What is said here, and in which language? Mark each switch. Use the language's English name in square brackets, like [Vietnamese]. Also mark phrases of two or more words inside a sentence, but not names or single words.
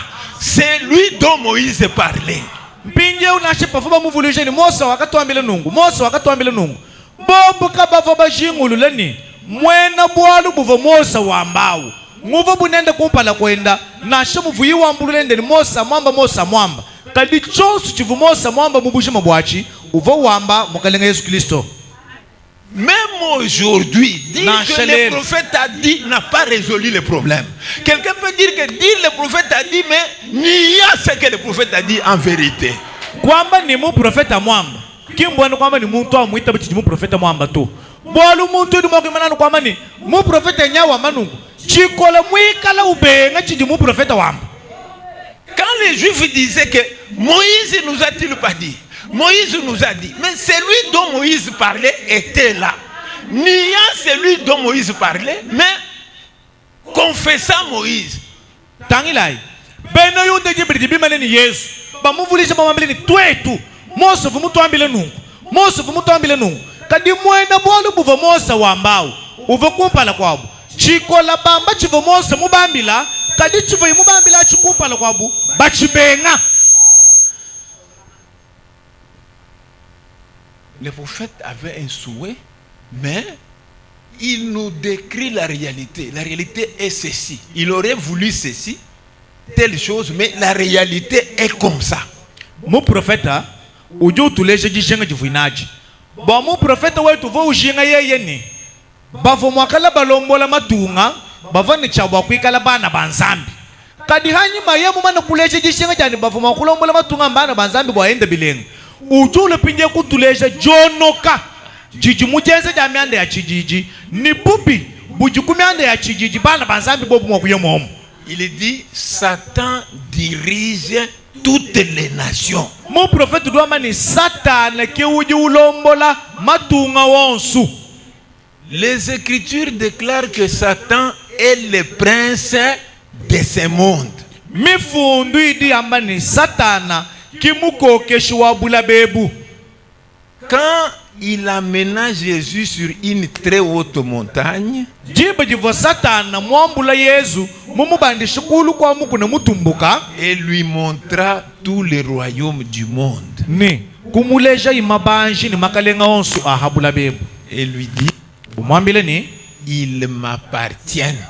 [French] C'est lui dont Moïse parlait. [Luba-Lulua] Pinje unashe pafuba muvulije ni Mose wakatuambile nungu. Mose wakatuambile nungu. Bobu kabava bajingulu leni. Mwena bwalu buva Mose wambao. Nguva bunende kumpala kwenda. Nashe muvuyi wambulu lende ni Mose mwamba. Kadi chonsu chivu Mose mwamba mubushi mabwachi. Uva wamba mukalenga Yesu Kristo. [French] Même aujourd'hui, dire que le prophète a dit n'a pas résolu le problème. Quelqu'un peut dire que dire le prophète a dit, mais n'y a ce que le prophète a dit en vérité. [Luba-Lulua] Kwamba ni mu profeta mwamba. Kimbwana kwamba ni muntu amuita bichi mu profeta mwamba to. Bolu muntu ni mwakimana kwamba ni mu profeta nyawa manungu. Chikola mwikala ubenga chidi mu profeta wamba. [French] Quand les Juifs disaient que Moïse nous a-t-il pas dit? Moïse nous a dit, mais celui dont Moïse parlait était là. Niant celui dont Moïse parlait, mais confessant Moïse. [Luba-Lulua] Tangilai. Beno yunde jibiri bimane ni Yesu. Ba muvulisha ba mambele ni twetu. Mose vumutu ambile nungu. Mose vumutu ambile nungu. Kadi mwena bwalu buva Mose wambao. Uva kumpala kwabu. Chikola bamba chivo Mose mubambila. Kadi chivo mubambila chikumpala kwabu. Bachibenga. [French] Le prophète avait un souhait, mais il nous décrit la réalité. La réalité est ceci. Il aurait voulu ceci, telle chose, mais la réalité est comme ça. Mon prophète, [Luba-Lulua] uju tuleje jishenga jivuinaji. Ba [French] mon prophète [Luba-Lulua] wetu vo ujinga yeye ni. Bavo mwakala balombola matunga, bavo ni chabwa kwikala bana banzambi. Kadi hanyi mayemu mana kuleje jishenga jani bavo mwakulombola matunga bana banzambi bwa ende bilenga. Ujule pinje kutuleje jonoka jijimujenze jamiande ya chijiji ni bubi bujikumiande ya chijiji bana banzambi bobu mwakuye mwomu. [French] Il dit Satan dirige toutes les nations. Mon prophète doit [Luba-Lulua] mani Satan ke uji ulombola matunga wonsu. [French] Les Écritures déclarent que Satan est le prince de ce monde. [Luba-Lulua] Mifundu idi ambani Satana kimuko keshiwa bula bebu. [French] Quand il amena Jésus sur une très haute montagne, et lui montra tous les royaumes du monde. Et lui dit, ils m'appartiennent.